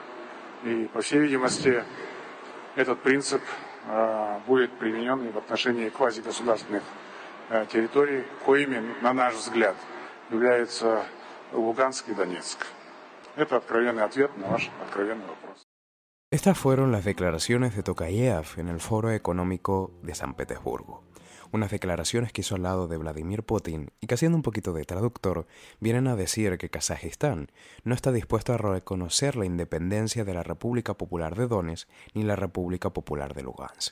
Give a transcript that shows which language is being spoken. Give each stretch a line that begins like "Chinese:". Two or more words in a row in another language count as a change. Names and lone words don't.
Russian: И, по всей видимости, этот принцип будет применен и в отношении квазигосударственных территорий, коими, на наш взгляд, являются Луганск и Донецк. Это откровенный ответ на ваш откровенный вопрос.
Spanish: Estas fueron las declaraciones de Tokayev en el Foro Económico de San Petersburgo. Unas declaraciones que hizo al lado de Vladimir Putin y que, haciendo un poquito de traductor, vienen a decir que Kazajistán no está dispuesto a reconocer la independencia de la República Popular de Donetsk ni la República Popular de Lugansk.